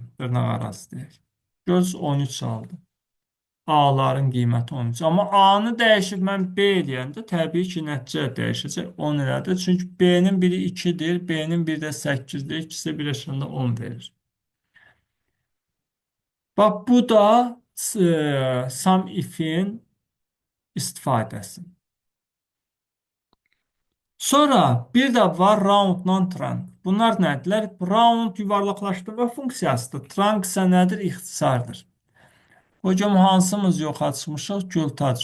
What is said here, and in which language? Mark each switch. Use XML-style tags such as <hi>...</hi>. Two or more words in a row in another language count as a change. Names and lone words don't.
<az>Dırnaq arası deyək. Göz 13 aldı. A-ların qiyməti 13. Amma A-nı dəyişib mən B eləyəndə təbii ki, nəticə dəyişəcək 10 elədir. Çünki B-nin biri 2-dir, B-nin biri də 8-dir. İkisi birləşəndə 10 verir. Bax, bu da sum if-in istifadəsi. Sonra bir də var round non-trunc. Bunlar nədirlər? Round yuvarlaqlaşdırma funksiyasıdır. Trunc isə nədir? İxtisardır. Hocam hansımız yox açmışıq? Gültac.</az>